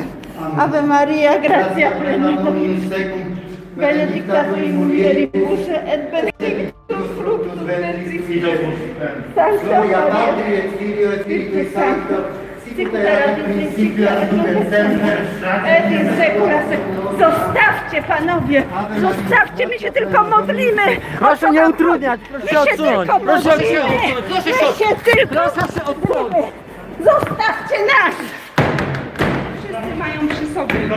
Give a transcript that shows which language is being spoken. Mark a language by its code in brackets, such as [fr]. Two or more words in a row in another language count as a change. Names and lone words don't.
[la] Ave Maria, gratia plena Dominus tecum, benedicta tu in mulieribus, et benedictus fructus ventris tui, Iesus. Sancta Maria, et Filio et Spiritus Sancto, sic erat in principio et nunc et semper, et in saecula saeculorum. [pl] Zostawcie, panowie! Zostawcie, my się tylko modlimy! Proszę nie utrudniać, proszę odsunąć! Proszę odsunąć! My się tylko modlimy! Zostawcie nas! Wszyscy mają przy sobie.